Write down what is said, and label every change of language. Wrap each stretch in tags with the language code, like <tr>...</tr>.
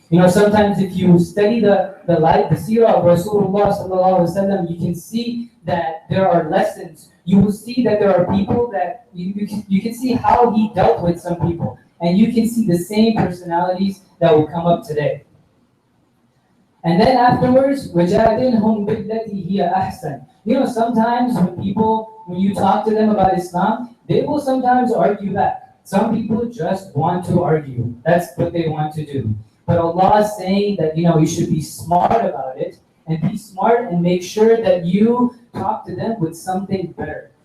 <en>Sometimes if you study the life, the seerah of Rasulullah sallallahu alaihi wasallam, you can see that there are lessons. You will see that there are people that you can see how he dealt with some people, and you can see the same personalities that will come up today. And then afterwards,</en> <ar>وَجَادِلْهُمْ بِالَّتِي هِيَ أَحْسَنُ.</ar> <en>Sometimes when you talk to them about Islam, they will sometimes argue back. Some people just want to argue. That's what they want to do. But Allah is saying that, you should be smart about it, and be smart and make sure that you talk to them with something better.</en>